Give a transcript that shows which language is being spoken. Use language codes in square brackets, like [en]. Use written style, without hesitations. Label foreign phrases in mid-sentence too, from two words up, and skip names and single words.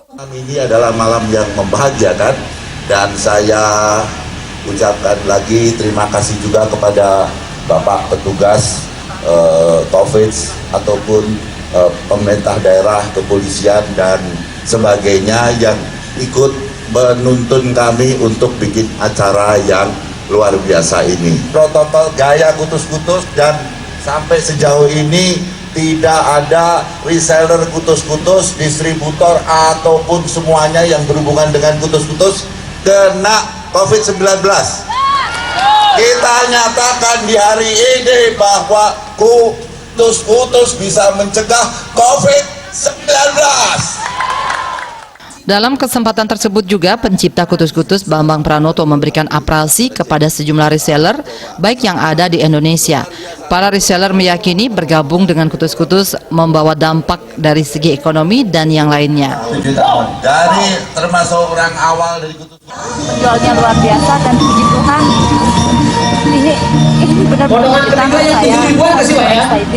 [id] Malam ini adalah malam yang membahagiakan dan saya ucapkan lagi terima kasih juga kepada Bapak petugas Taufik ataupun pemerintah daerah, kepolisian dan sebagainya yang ikut menuntun kami untuk bikin acara yang luar biasa ini. Protokol gaya kutus-kutus dan sampai sejauh ini tidak ada reseller kutus-kutus, distributor ataupun semuanya yang berhubungan dengan kutus-kutus kena COVID-19. Kita nyatakan di hari ini bahwa kutus-kutus bisa mencegah COVID-19. Dalam kesempatan tersebut juga pencipta kutus-kutus Bambang Pranoto memberikan apresiasi kepada sejumlah reseller baik yang ada di Indonesia. Para reseller meyakini bergabung dengan kutus-kutus membawa dampak dari segi ekonomi dan yang lainnya. 7 tahun dari termasuk orang awal dari kutus-kutus. Penjualnya luar biasa dan puji Tuhan ini benar-benar ditambah saya excited.